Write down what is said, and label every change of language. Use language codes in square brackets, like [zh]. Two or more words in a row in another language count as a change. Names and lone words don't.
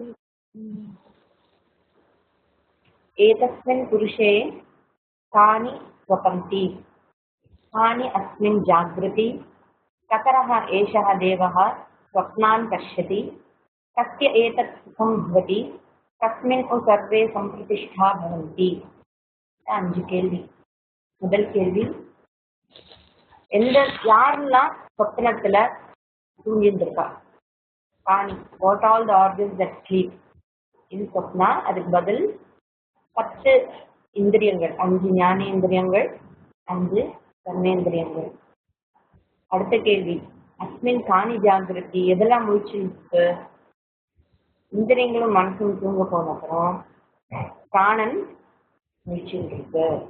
[sa] एतस्मिन् पुरुषे कानि स्वपन्ति कानि अस्मिन् जागृति। कतरः एषः देवः स्वप्नान् पश्यति कस्य एतत् सुखं भवति कस्मिन् सर्वे संप्रतिष्ठा भवन्ति। [ta] 5 கேள்வி. முதல் கேள்வி, யாரெல்லாம் சொப்னத்துல தூங்கிட்டு இருக்கா? காணி, [en] What all the organs that sleep in swapna. [ta] அதுக்கு பதில் 10 இந்திரியங்கள், 5 ஞானேந்திரியங்கள், 5 கர்மேந்திரியங்கள். அடுத்த கேள்வி, [sa] अस्मिन् कानि जागृति, [ta] எதெல்லாம் முழிச்சிருக்கு? இந்திரியங்களும் மனசும் தூங்க போன அப்புறம் பிராணன் முழிச்சிருக்கு.